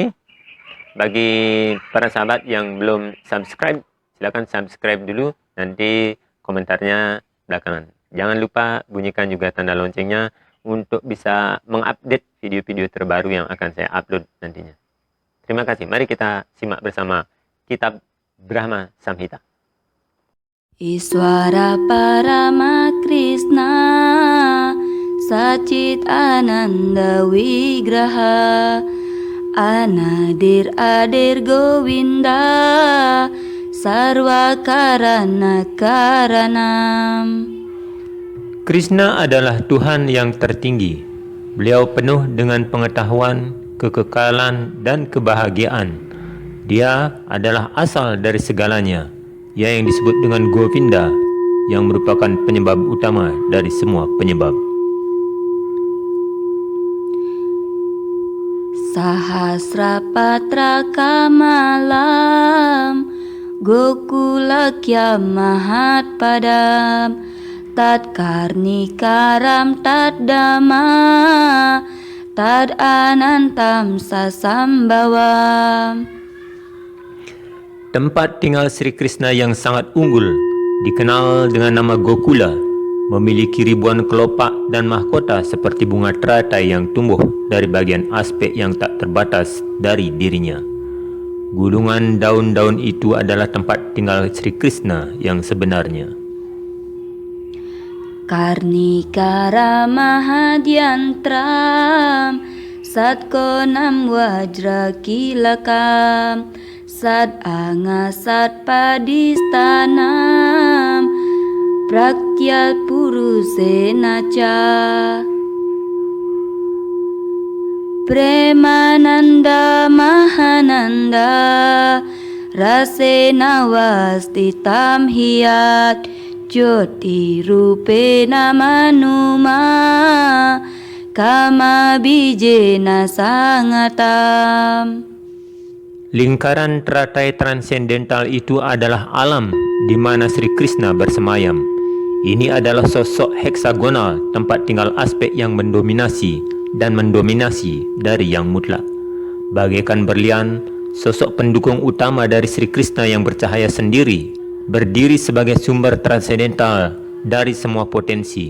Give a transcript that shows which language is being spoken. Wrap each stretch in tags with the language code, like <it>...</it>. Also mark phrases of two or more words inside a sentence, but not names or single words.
<id>Bagi para sahabat yang belum subscribe, silakan subscribe dulu, nanti komentarnya belakangan. Jangan lupa bunyikan juga tanda loncengnya untuk bisa mengupdate video-video terbaru yang akan saya upload nantinya. Terima kasih. Mari kita simak bersama kitab Brahma Samhita.</id> <sa>Iswara Parama Krishna Sachit Ananda Wigraha Anadir Adir Govinda Sarva Karana Karanam.</sa> <id>Krishna adalah Tuhan yang tertinggi. Beliau penuh dengan pengetahuan, kekekalan, dan kebahagiaan. Dia adalah asal dari segalanya. Ia yang disebut dengan Govinda, yang merupakan penyebab utama dari semua penyebab.</id> <sa>Sahasrapatra Kamalam Gokula Mahat Padam Tat Karnikaram Tat Dhamma Tad Anantam Sasambhavam.</sa> <id>Tempat tinggal Sri Krishna yang sangat unggul, dikenal dengan nama Gokula, memiliki ribuan kelopak dan mahkota seperti bunga teratai yang tumbuh dari bagian aspek yang tak terbatas dari dirinya. Gulungan daun-daun itu adalah tempat tinggal Sri Krishna yang sebenarnya.</id> <sa>Karnikara Mahadyantram Satkonam Wajra Kilakam Sad Anga Sad Padistanam Prakyat Purusenaca Premananda Mahananda Rasena Wastitam Hiyat Jyoti Rupena Manuma Kama Bijena Sangatam.</sa> <id>Lingkaran teratai transendental itu adalah alam di mana Sri Krishna bersemayam. Ini adalah sosok heksagonal, tempat tinggal aspek yang mendominasi dan mendominasi dari yang mutlak. Bagaikan berlian, sosok pendukung utama dari Sri Krishna yang bercahaya sendiri, berdiri sebagai sumber transendental dari semua potensi.</id>